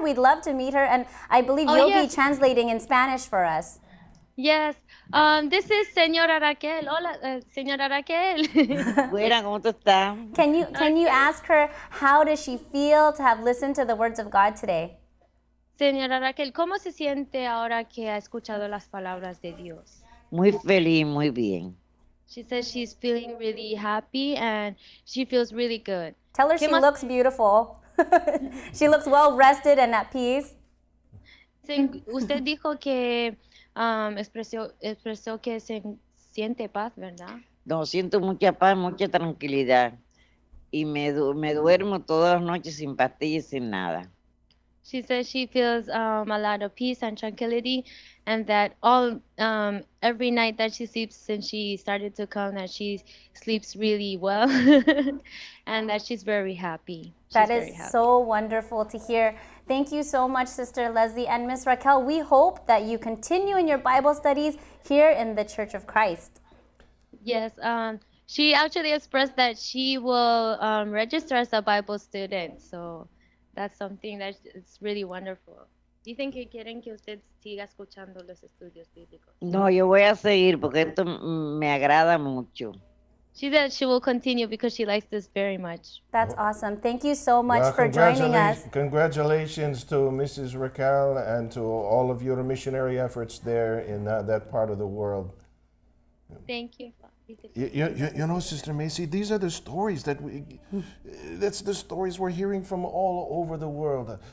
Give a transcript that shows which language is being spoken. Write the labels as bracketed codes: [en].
[en] We'd love to meet her, and I believe you'll be translating in Spanish for us. Yes, this is Señora Raquel. [es] Hola, Señora Raquel. Buena, ¿cómo tú estás? [en] Can you ask her, how does she feel to have listened to the words of God today? [es] Señora Raquel, ¿cómo se siente ahora que ha escuchado las palabras de Dios? Muy feliz, muy bien. [en] She says she's feeling really happy and she feels really good. Tell her she looks beautiful. She looks well rested and at peace. [es] Usted dijo que expresó que se siente paz, ¿verdad? No, siento mucha paz, mucha tranquilidad. Y me duermo todas las noches sin pastillas, sin nada. [en] She says she feels a lot of peace and tranquility, and that every night that she sleeps since she started to come, that she sleeps really well, and that she's very happy. That is so wonderful to hear. Thank you so much, Sister Leslie and Miss Raquel. We hope that you continue in your Bible studies here in the Church of Christ. Yes, she actually expressed that she will register as a Bible student, so that's something that is really wonderful. [es] Dicen que quieren que usted siga escuchando los estudios bíblicos. No, yo voy a seguir porque esto me agrada mucho. [en] She said she will continue because she likes this very much. That's awesome. Thank you so much for joining us. Congratulations to Mrs. Raquel and to all of your missionary efforts there in that part of the world. Thank you. You know, Sister Macy, these are the stories that's the stories we're hearing from all over the world.